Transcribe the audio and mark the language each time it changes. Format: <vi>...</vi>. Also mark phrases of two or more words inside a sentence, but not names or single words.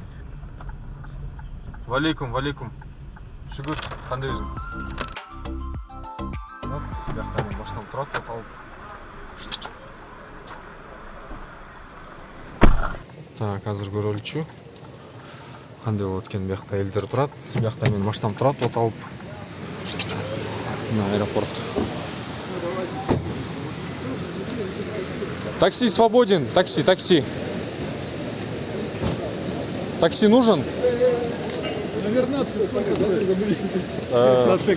<ky>Валейкум, валейкум. Шүгүр, кандай өзүң? Вот, жакта мен машинам турат, от алып. Так, азыр көрөлүчү. Кандай болот экен, биякта элдер турат. Биякта мен машинам турат, от алып.</ky> <ru>На аэропорт. Такси свободен, такси, такси. Такси нужен? Наверное, сколько забыли.</ru>